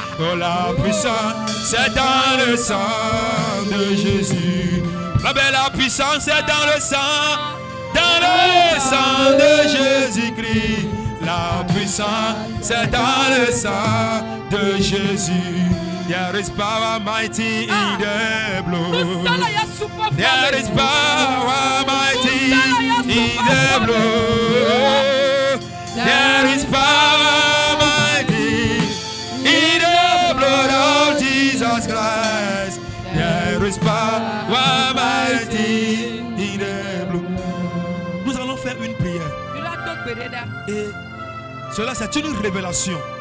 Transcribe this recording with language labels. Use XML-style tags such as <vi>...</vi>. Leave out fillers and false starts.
<fr>Oh, la puissance est dans le sang de Jésus. La puissance est dans le sang. Dans le sang de Jésus-Christ. La puissance est dans le sang de Jésus.</fr> <en>There is power mighty in the blood. There is power mighty in the blood. There is power mighty in the blood of Jesus Christ. There is power mighty in the blood.</en> <fr>Nous allons faire une prière. Et cela, c'est une révélation.</fr>